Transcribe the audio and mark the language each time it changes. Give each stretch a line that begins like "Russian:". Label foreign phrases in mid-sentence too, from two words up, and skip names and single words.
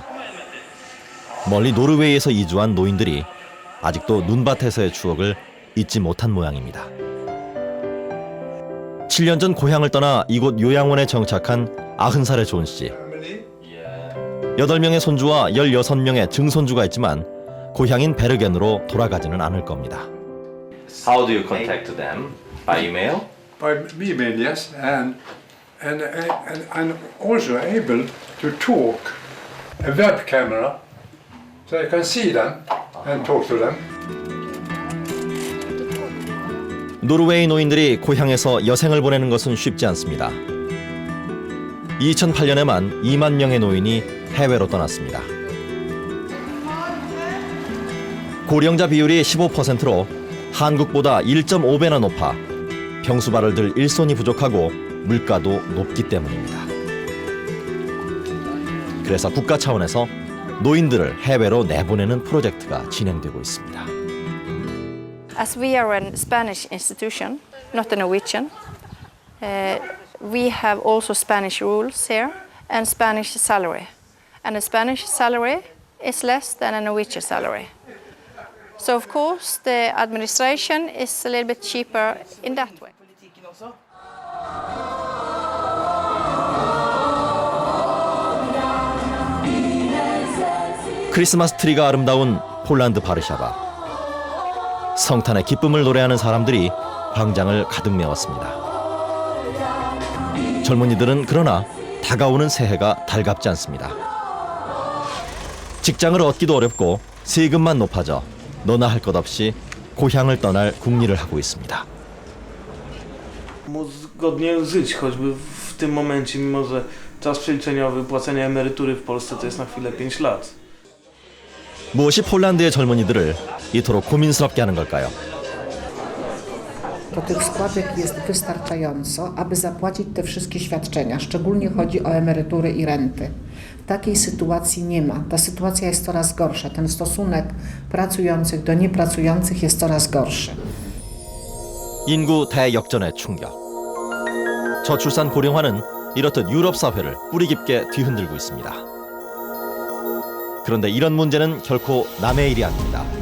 Korean: 멀리 노르웨이에서 이주한 노인들이 아직도 눈밭에서의 추억을 잊지 못한 모양입니다. 7년 전 고향을 떠나 이곳 요양원에 정착한 90살의 존 씨. 8명의 손주와 16명의 증손주가 있지만 고향인 베르겐으로 돌아가지는 않을 겁니다.
English: How do you contact them? By email? By email, yes, and also able to talk a web camera, so I can see them and talk to them.
Korean: 노르웨이 노인들이 고향에서 여생을 보내는 것은 쉽지 않습니다. 2008년에만 2만 명의 노인이 해외로 떠났습니다. 고령자 비율이 15%로 한국보다 1.5배나 높아 병수발을 들 일손이 부족하고 물가도 높기 때문입니다. 그래서 국가 차원에서 노인들을 해외로 내보내는 프로젝트가 진행되고 있습니다.
English: As we are a Spanish institution, not a Norwegian, we have also Spanish rules here and Spanish salary. And a Spanish salary is less than a Norwegian salary. So of course the administration is a little bit cheaper in that way.
Korean: 크리스마스 트리가 아름다운 폴란드 바르샤바. 성탄의 기쁨을 노래하는 사람들이 광장을 가득 메웠습니다. 젊은이들은 그러나 다가오는 새해가 달갑지 않습니다. 직장을 얻기도 어렵고 세금만 높아져 너나 할 것 없이 고향을 떠날 궁리를 하고 있습니다.
Polish: Móc godnie żyć, choćby w tym momencie, mimo że czas przeliczeniowy płacenia emerytury w Polsce to jest na chwilę 5 lat.
Korean: 무엇이 폴란드의 젊은이들을 이토록 고민스럽게 하는 걸까요?
Polish: To tych składek jest wystarczająco, aby zapłacić te wszystkie świadczenia. Szczególnie chodzi o emerytury i renty. Takiej sytuacji nie ma. Ta sytuacja jest coraz gorsza. Ten stosunek pracujących do niepracujących jest coraz gorszy.
Korean: 인구 대역전의 충격. 저출산 고령화는 이렇듯 유럽 사회를 뿌리 깊게 뒤흔들고 있습니다. 그런데 이런 문제는 결코 남의 일이 아닙니다.